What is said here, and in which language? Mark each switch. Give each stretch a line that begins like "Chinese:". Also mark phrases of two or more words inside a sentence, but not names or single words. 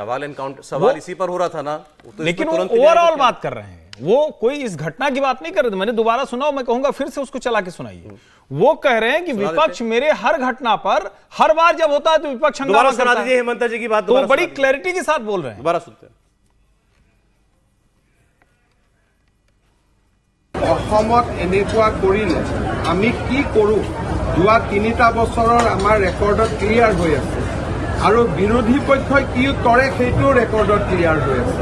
Hindi: सवाल इसी पर हो रहा था ना, तो लेकिन वो ओवरऑल बात कर रहे हैं, वो कोई इस घटना की बात नहीं कर रहे थे। मैंने दोबारा सुना, मैं कहूंगा फिर से उसको चला के सुनाइए। वो कह रहे हैं कि विपक्ष मेरे हर घटना पर, हर बार जब होता है तो विपक्ष हंगामा करता है। हेमंत जी की बात तो बड़ी क्लैरिटी के साथ बोल रहे हैं। दोबारा सुनते हैं।
Assamese: অসমত এনেকুৱা কৰিলে আমি কি কৰোঁ, যোৱা 3টা বছৰৰ আমাৰ ৰেকৰ্ডত ক্লিয়াৰ হৈ আছে, আৰু বিৰোধী পক্ষই কি কৰে সেইটো ৰেকৰ্ডত ক্লিয়াৰ হৈ আছে।